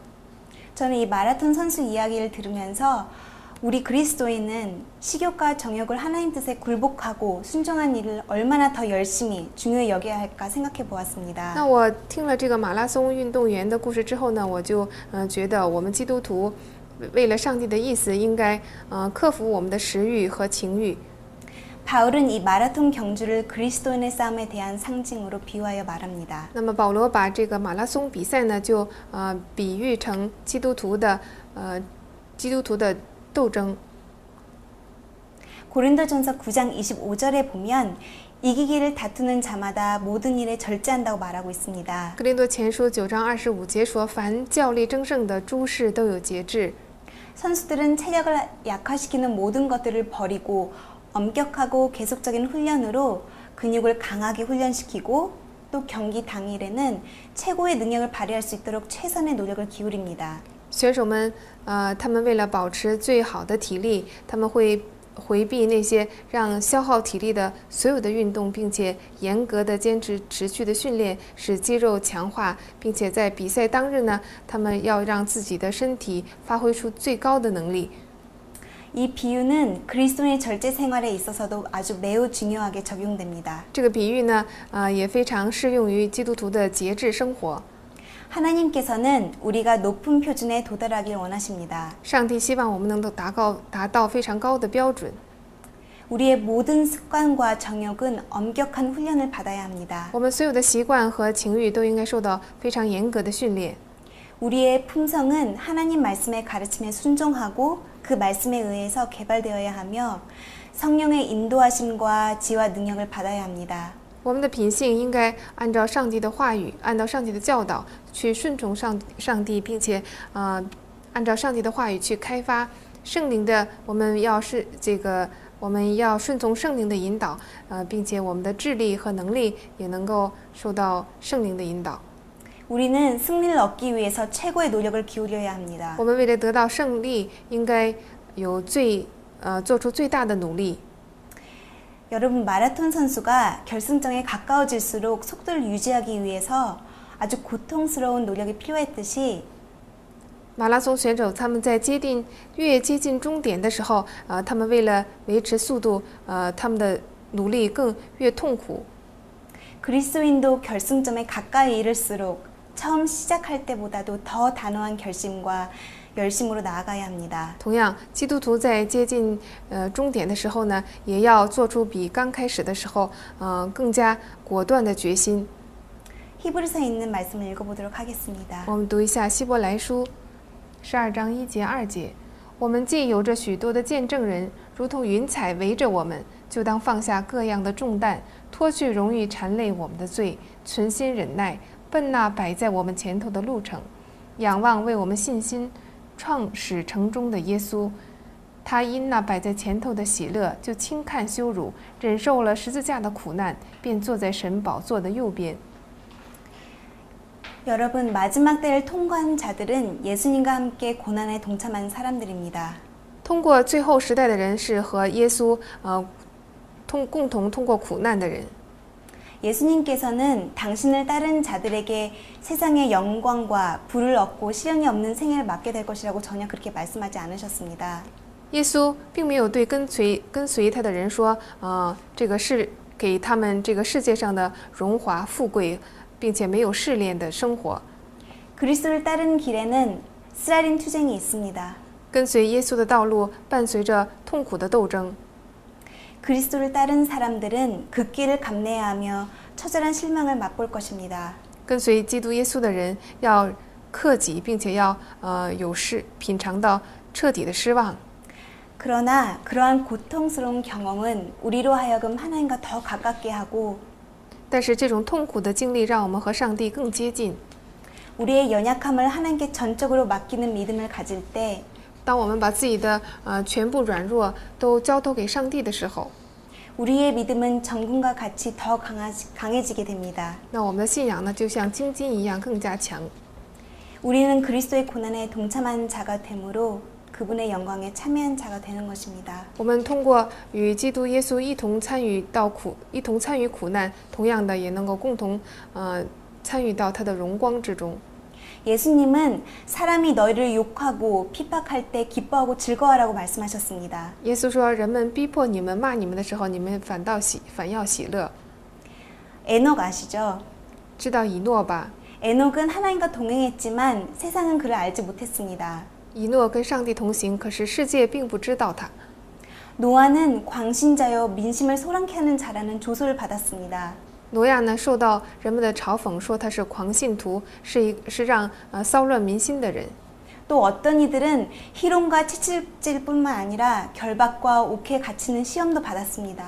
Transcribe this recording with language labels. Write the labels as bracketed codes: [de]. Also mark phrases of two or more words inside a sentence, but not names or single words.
[ko] 저는 이 마라톤 선수 이야기를 들으면서 우리 그리스도인은 식욕과 정욕을 하나님 뜻에 굴복하고 순종한 일을 얼마나 더 열심히 중요히 여겨야 할까 생각해 보았습니다. [zh] 那我听了这个马拉松运动员的故事之后呢，我就觉得我们基督徒为了上帝的意思，应该克服我们的食欲和情欲。 [ko] 바울은 이 마라톤 경주를 그리스도인의 싸움에 대한 상징으로 비유하여 말합니다. [zh] 那么保罗把这个马拉松比赛呢，就比喻成基督徒的斗争。 [ko] 고린도전서 9장 25절에 보면 이기기를 다투는 자마다 모든 일에 절제한다고 말하고 있습니다. [zh] 哥林多前书9章25节说：“凡较力争胜的诸事都有节制。” [ko] 선수들은 체력을 약화시키는 모든 것들을 버리고 엄격하고 계속적인 훈련으로 근육을 강하게 훈련시키고 또 경기 당일에는 최고의 능력을 발휘할 수 있도록 최선의 노력을 기울입니다. [zh] 选手们，他们为了保持最好的体力，他们会回避那些让消耗体力的所有的运动，并且严格的坚持持续的训练，使肌肉强化，并且在比赛当日呢，他们要让自己的身体发挥出最高的能力。 [ko] 이 비유는 그리스도인의 절제 생활에 있어서도 아주 매우 중요하게 적용됩니다. [zh] 这个比喻呢，也非常适用于基督徒的节制生活。 [ko] 하나님께서는 우리가 높은 표준에 도달하길 원하십니다. [zh] 上帝希望我们能够达到非常高的标准。 [ko] 우리의 모든 습관과 정욕은 엄격한 훈련을 받아야 합니다. [zh] 我们所有的习惯和情欲都应该受到非常严格的训练。 [ko] 우리의 품성은 하나님 말씀의 가르침에 순종하고 그 말씀에 의해서 개발되어야 하며 성령의 인도하심과 지혜와 능력을 받아야 합니다. [zh] 我们的品性应该按照上帝的话语，按照上帝的教导去顺从上帝，并且按照上帝的话语去开发圣灵的。我们要顺从圣灵的引导，并且我们的智力和能力也能够受到圣灵的引导。 [ko] 우리는 승리를 얻기 위해서 최고의 노력을 기울여야 합니다. [zh] 我们为了得到胜利，应该做出最大的努力。 [ko] 여러분 마라톤 선수가 결승점에 가까워질수록 속도를 유지하기 위해서 아주 고통스러운 노력이 필요했듯이 [zh] 马拉松选手他们在越接近终点的时候，他们为了维持速度，他们的努力越痛苦。 [ko] 그리스도인도 결승점에 가까이 이를수록 처음 시작할 때보다도 더 단호한 결심과 열심으로 나아가야 합니다. [zh] 同样，基督徒在接近终点的时候呢，也要做出比刚开始的时候更加果断的决心。 [ko] 히브리서에 있는 말씀을 읽어보도록 하겠습니다. [zh] 我们读一下希伯来书12章1节2节。我们既有着许多的见证人，如同云彩围着我们，就当放下各样的重担，脱去容易缠累我们的罪，存心忍耐，奔那摆在我们前头的路程，仰望为我们信心创始成终的耶稣。他因那摆在前头的喜乐，就轻看羞辱，忍受了十字架的苦难，便坐在神宝座的右边。 [ko] 여러분 마지막 때를 통과한 자들은 예수님과 함께 고난에 동참한 사람들입니다. [zh] 通过最后时代的人是和耶稣共同通过苦难的人。 [ko] 예수님께서는 당신을 따른 자들에게 세상의 영광과 부를 얻고 시련이 없는 생애를 맡게 될 것이라고 전혀 그렇게 말씀하지 않으셨습니다. [zh] 耶稣并没有对跟随他的人说，这个是给他们这个世界上的荣华富贵，并且没有试炼的生活。 [ko] 그리스도를 따르는 길에는 쓰라린 투쟁이 있습니다. [zh] 跟随耶稣的道路伴随着痛苦的斗争。 [ko] 그리스도를 따른 사람들은 그 길을 감내해야 하며 처절한 실망을 맛볼 것입니다. [zh] 跟随基督耶稣的人要克己，并且要品尝到彻底的失望。 [ko] 그러나 그러한 고통스러운 경험은 우리로 하여금 하나님과 더 가깝게 하고 [zh] 但是这种痛苦的经历让我们和上帝更接近。 [ko] 우리의 연약함을 하나님께 전적으로 맡기는 믿음을 가질 때 [zh] 当我们把自己的全部软弱都交托给上帝的时候， [ko] 우리의 믿음은 정금과 같이 더 강해지게 됩니다. [zh] 那我们的信仰呢，就像金金一样更加强。 [ko] 우리는 그리스도의 고난에 동참한 자가 되므로 그분의 영광에 참여한 자가 되는 것입니다. [zh] 我们通过与基督耶稣一同参与苦难，同样的也能够共同参与到他的荣光之中。 [ko] 예수님은 사람이 너희를 욕하고 핍박할 때 기뻐하고 즐거워하라고 말씀하셨습니다. [zh] 耶稣说：“人们逼迫你们、骂你们的时候，你们反要喜乐。” [ko] 에녹 아시죠? [zh] 知道以诺吧？ [ko] 에녹은 하나님과 동행했지만 세상은 그를 알지 못했습니다. [zh] 以诺跟上帝同行，可是世界并不知道他。 [ko] 노아는 광신자여 민심을 소란케 하는 자라는 조소를 받았습니다. [zh] 挪亚呢，受到人们的嘲讽，说他是狂信徒，是让骚乱民心的人。 [ko] 또 어떤 이들은 희롱과 채찍질뿐만 아니라 결박과 옥에 갇히는 시험도 받았습니다.